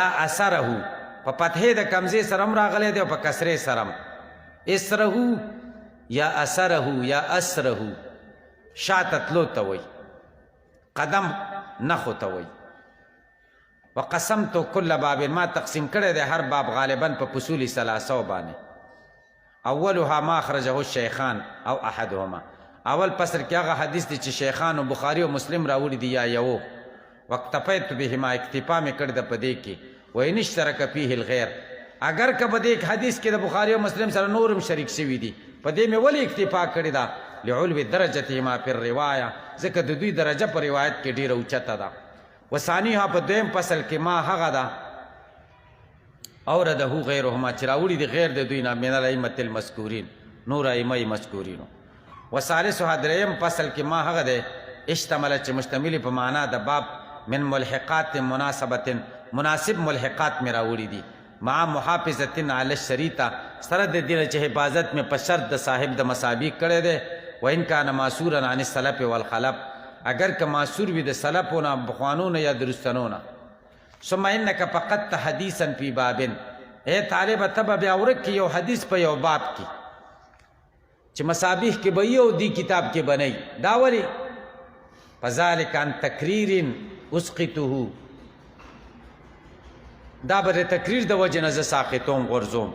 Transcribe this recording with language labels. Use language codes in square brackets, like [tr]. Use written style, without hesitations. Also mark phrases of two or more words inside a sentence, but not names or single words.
[ps] اثره په فتحې د کمزې سره هم راغلی دی او په کسرې سره هم اسره یا اثره یا اسره شاته تلو ته وایي قدم نښو ته وایي [ar] وقسمت کل باب [ps] ما تقسیم کړی دی هر باب غالبا په فصول ثلاثو باندې [ar] اولها ما اخرجه الشیخان او احدهما [ps] اول پسر کې هغه حدیث دی چې شیخان او بخاري او مسلم راوړي دي یا یو [ar] واکتفیت بهما [ps] اکتفا مې کړی ده په دې کې [ar] وان اشترک فیه الغیر [ps] اگر که په دې حدیث کې د بخاري او مسلم سره نورم شریک شوي دي په دې مې ولې اکتفا کړې ده [ar] لعلو درجتهما فی الروایه [ps] ځکه د دوی درجه په روایت کې ډېره اوچته ده وثانیها په دویم فصل کې ما هغه ده [ar] اورده غیرهما [ps] چې راوړي دي غیر د دوی نه [ar] من الائمة المذکورین [ps] نور ائمه مذکورینو وثالثها دریم فصل کې ما هغه ده اشتمل چې مشتمل په معنا د باب [ar] من ملحقات [ps] مناسبت مناسب ملحقات مې راوړي دي [ar] مع محافظة علی الشریطه [ps] سره د دې چې حفاظت مې په شرط د صاحب د مصابیح کړی دی [ar] وان کان ماسورا عن السلف والخلف [ps] اگر که معصور وي د سلفو نه بخوانو نه یا درستنو نه. [ar] ثم انک فقدت حدیثا فی بابن، [ps] اے طالبه ته به بیا ورک کې یو حدیث په یو باب کې چې مصابیح کې به یو دی کتاب کې بنئ. دا ولې؟ [ar] فذلک عن تقریر اسقطه، [ps] دا به د تقریر د وجې نه زه ساقطوم غورځوم.